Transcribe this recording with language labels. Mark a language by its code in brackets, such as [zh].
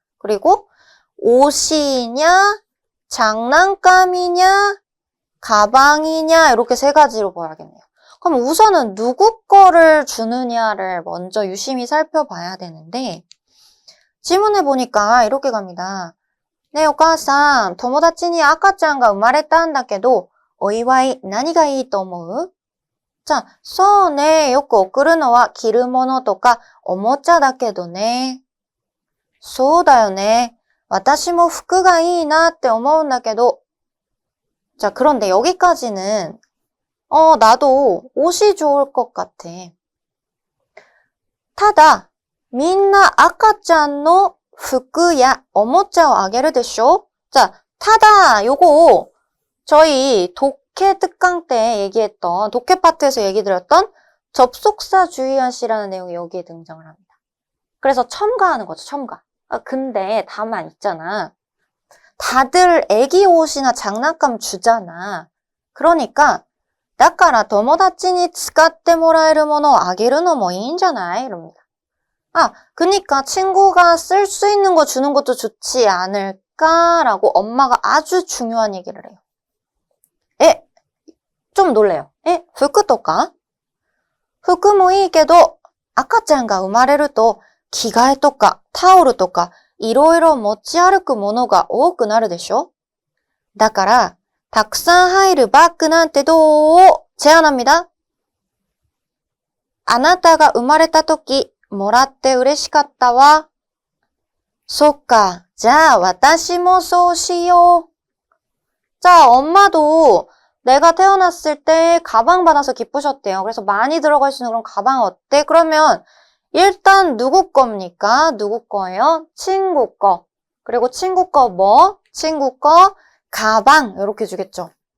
[ko] 그리고 옷이냐, 장난감이냐, 가방이냐 이렇게 세 가지로 봐야겠네요. 그럼 우선은 누구 거를 주느냐를 먼저 유심히 살펴봐야 되는데 질문해 보니까 이렇게 갑니다. [ja] 네, お母さん、友達に赤ちゃんが生まれたんだけど、お祝い何がいいと思う? 자, そうね、よく送るのは着るものとかおもちゃだけどね。そうだよね。私も服がいいなって思うんだけど. [ko] 자, 그런데 여기까지는 나도 옷이 좋을 것 같아. [ja] ただ, みんな赤ちゃんの服やおもちゃをあげるでしょ? [ko] 자, ただ, 요거 저희 독해 특강 때 얘기했던, 독해 파트에서 얘기 드렸던 접속사 주의하시라는 내용이 여기에 등장을 합니다. 그래서 첨가하는 거죠, 첨가. 근데 다만 있잖아. 다들 애기 옷이나 장난감 주잖아. 그러니까 [ja] だから友達に使ってもらえるものをあげるのもいいんじゃない? [ko] 이럽니다. 그니까 친구가 쓸 수 있는 거 주는 것도 좋지 않을까라고 엄마가 아주 중요한 얘기를 해요. 좀 놀래요. [ja] 服とか? 服もいいけど赤ちゃんが生まれると着替えとかタオルとかいろいろ持ち歩くものが多くなるでしょ? だからたくさん入るバッグなんてどう? 제안합니다. あなたが生まれた時もらって嬉しかったわ.そっか. じゃあ私もそうしよう. [ko] 자, 엄마도 내가 태어났을 때 가방 받아서 기쁘셨대요. 그래서 많이 들어갈 수 있는 그런 가방 어때? 그러면 일단 누구 겁니까? 누구 거예요? 친구 거. 그리고 친구 거 뭐? 친구 거 가방. 이렇게 주겠죠.